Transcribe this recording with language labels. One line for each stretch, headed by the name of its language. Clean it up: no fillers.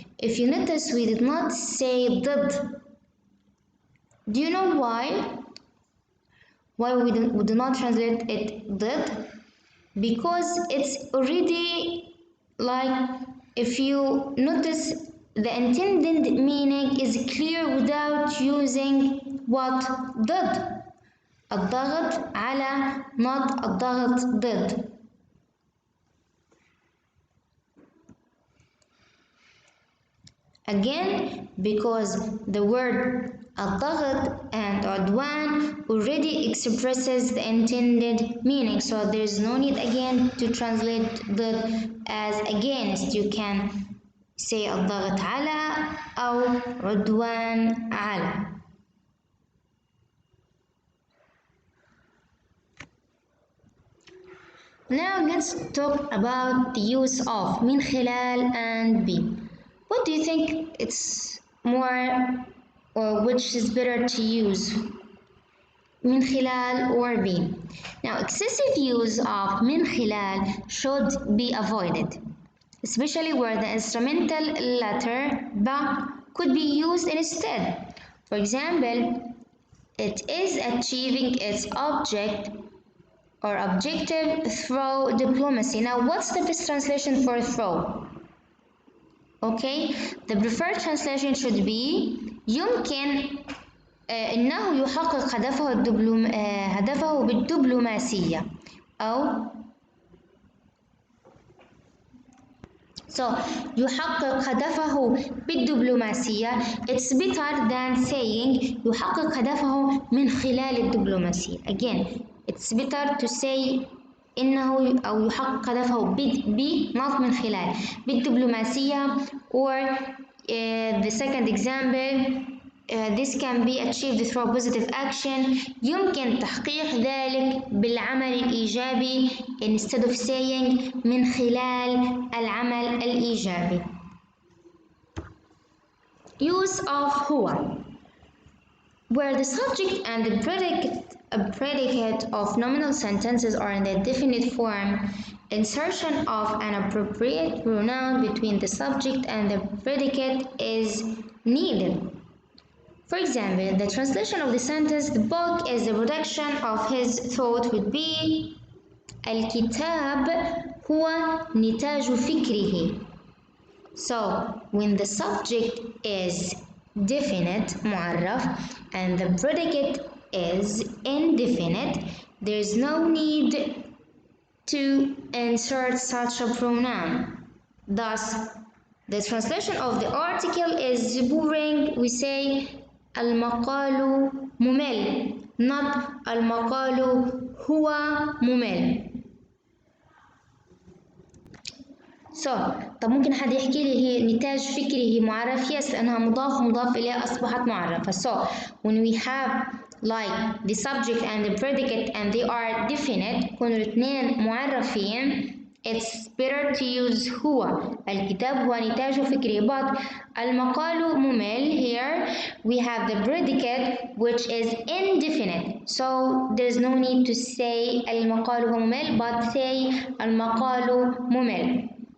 English: If you notice, we did not say ضد. Do you know why? Why we do not translate it ضد? Because it's already like, if you notice, the intended meaning is clear without using what?
Arabic: ضد. الضغط على,
English: not
Arabic: الضغط ضد.
English: Again, because the word الضغط and عدوان already expresses the intended meaning, so there is no need again to translate the as against. You can say
Arabic: الضغط على أو عدوان على.
English: Now let's talk about the use of من خلال and be. What do you think it's more or which is better to use? من خلال or be? Now excessive use of من خلال should be avoided, especially where the instrumental letter ba could be used instead. For example, it is achieving its object or objective through diplomacy. Now what's the best translation for through? Okay, the preferred translation should be
Arabic: يمكن إنه يحقق هدفه بالدبلوماسية أو يحقق هدفه بالدبلوماسية.
English: It's better than saying
Arabic: يحقق هدفه من خلال الدبلوماسية.
English: Again, it's better to say
Arabic: إنه أو يحقق هدفه
English: not
Arabic: من خلال بالدبلوماسية.
English: Or the second example, this can be achieved through positive action.
Arabic: يمكن تحقيق ذلك بالعمل الإيجابي
English: instead of saying
Arabic: من خلال العمل الإيجابي.
English: Use of هو, where the subject and the predicate of nominal sentences are in the definite form, insertion of an appropriate pronoun between the subject and the predicate is needed. For example, the translation of the sentence "the book is the production of his thought" would be
Arabic: الكتاب هو نتاج فكره.
English: So when the subject is definite معرف and the predicate is indefinite, there is no need to insert such a pronoun. Thus, the translation of the article is boring. We say
Arabic: المقال ممل,
English: not
Arabic: المقال هو ممل. طب ممكن حد يحكي لي هي نتاج فكره معرف؟ يس, لأنها مضاف ومضاف إليه أصبحت معرفة.
English: So when we have like the subject and the predicate and they are definite,
Arabic: كونوا الاثنين معرفين,
English: it's better to use هو.
Arabic: الكتاب هو نتاج فكره.
English: But
Arabic: المقال ممل,
English: here we have the predicate which is indefinite, so there's no need to say
Arabic: المقال هو ممل,
English: but say المقال ممل.